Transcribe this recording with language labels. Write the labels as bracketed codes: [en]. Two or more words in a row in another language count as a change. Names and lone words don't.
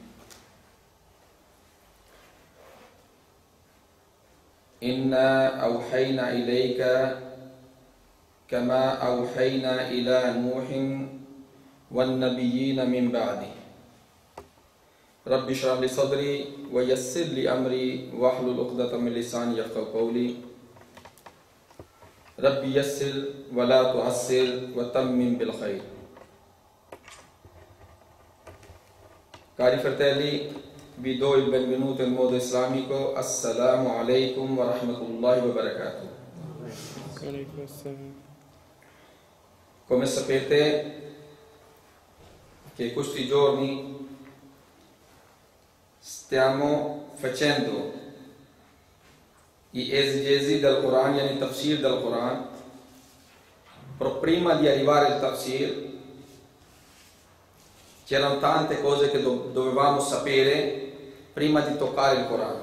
[ar] إنا أوحينا إليك كما أوحينا إلى نوح والنبيين من بعده رب اشرح لي صدري ويسر لي أمري واحلل عقدة من لساني يفقهوا قولي رب يسر ولا تعسر وتمم بالخير. [it] Cari fratelli, vi do il benvenuto in modo islamico. [ar] السلام عليكم ورحمة الله وبركاته. [it] Come sapete che questi giorni stiamo facendo gli esegesi del Corano, il tafsir del Corano, però prima di arrivare al tafsir c'erano tante cose che dovevamo sapere prima di toccare il Corano.